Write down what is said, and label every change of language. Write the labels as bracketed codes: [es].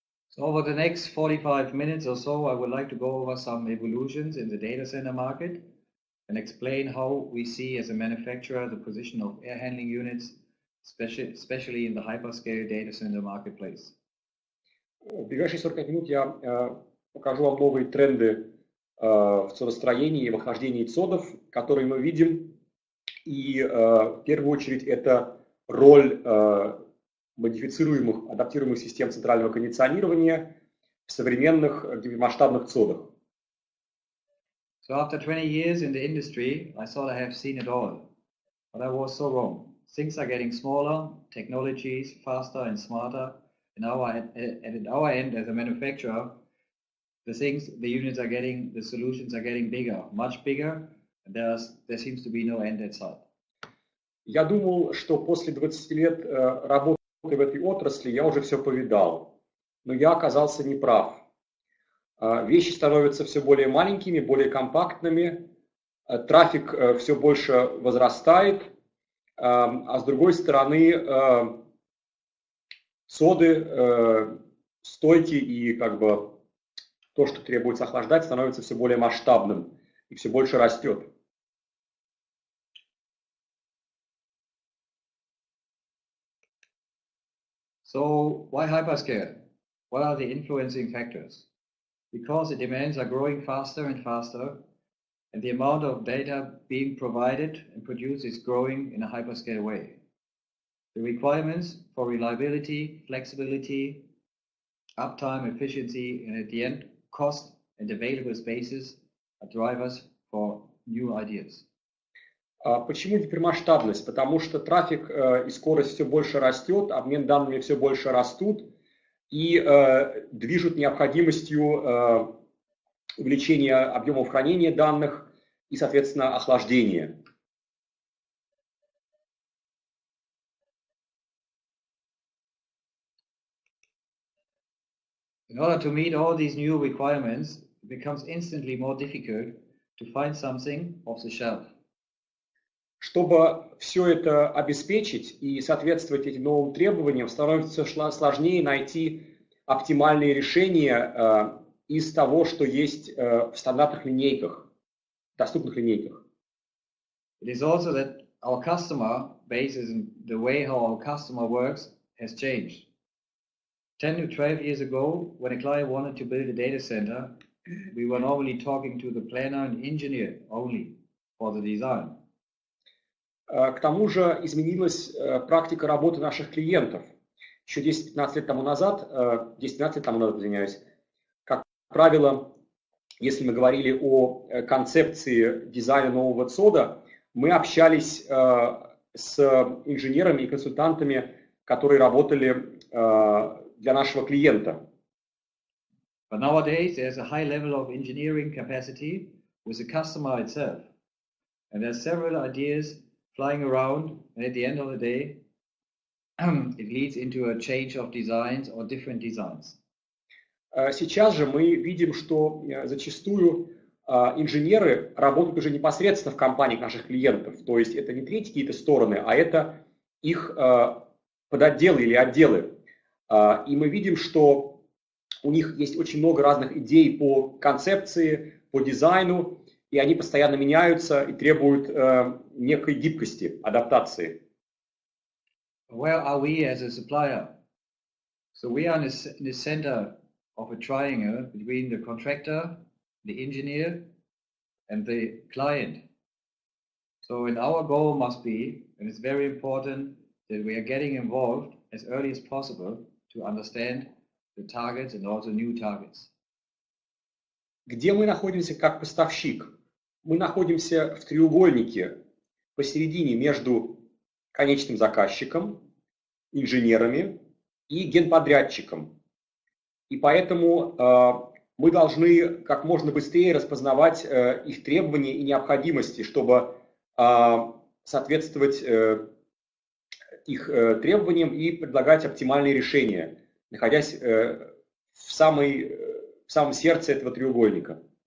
[en] So over the next 45 minutes or so, I would like to go over some evolutions in the data center market and explain how we see as a manufacturer the position of air handling units, especially in the hyperscale data center marketplace. [ru] В ближайшие 45 минут я покажу вам новые тренды в цодостроении и в охлаждении цодов, которые мы видим. И в первую очередь это роль модифицируемых, адаптируемых систем центрального кондиционирования в современных гипермасштабных цодах. [en] So after 20 years in the industry, I thought I have seen it all, but I was so wrong. Things are getting smaller, technologies faster and smarter. And at our end as a manufacturer, the units are getting, the solutions are getting bigger, much bigger, and there seems to be no end in sight. [ru] Я думал, что после 20 лет работы в этой отрасли я уже все повидал, но я оказался неправ. Вещи становятся все более маленькими, более компактными, трафик все больше возрастает, а с другой стороны соды, стойки и как бы то, что требуется охлаждать, становится все более масштабным и все больше растет. [en] So why hyperscale? What are the influencing factors? Because the demands are growing faster and faster, and the amount of data being provided and produced is growing in a hyperscale way. The requirements for reliability, flexibility, uptime, efficiency, and at the end, cost and available spaces are drivers for new ideas. [ru] Почему гипермасштабность? Потому что трафик и скорость все больше растет, обмен данными все больше растут и движут необходимостью увеличения объемов хранения данных и, соответственно, охлаждения. [en] In order to meet all these new requirements, it becomes instantly more difficult to find something off the shelf. [ru] Чтобы все это обеспечить и соответствовать этим новым требованиям, становится сложнее найти оптимальные решения из того, что есть в стандартных линейках, доступных линейках. [en] It is also that our customer base and the way how our customer works has changed. 10 to 12 years ago, when a client wanted to build a data center, we were normally talking to the planner and engineer only for the design. [ru] К тому же изменилась практика работы наших клиентов. Еще 10-15 лет тому назад, извиняюсь, как правило, если мы говорили о концепции дизайна нового ЦОДа, мы общались с инженерами и консультантами, которые работали для нашего клиента. [en] But nowadays, there's a high level of engineering capacity with the customer itself. And there's several ideas flying around, and at the end of the day, it leads into a change of designs or different designs. [ru] Сейчас же мы видим, что зачастую инженеры работают уже непосредственно в компаниях наших клиентов. То есть это не третьи какие-то стороны, а это их подотделы или отделы. И мы видим, что у них есть очень много разных идей по концепции, по дизайну, и они постоянно меняются и требуют некой гибкости, адаптации. [en] Where are we as a supplier? So we are in the center of a triangle between the contractor, the engineer, and the client. So and our goal must be, and it's very important, that we are getting involved as early as possible to understand the targets and also new targets. [ru] Где мы находимся как поставщик? Мы находимся в треугольнике посередине между конечным заказчиком, инженерами и генподрядчиком. И поэтому мы должны как можно быстрее распознавать их требования и необходимости, чтобы соответствовать их требованиям и предлагать оптимальные решения, находясь в самом сердце этого треугольника.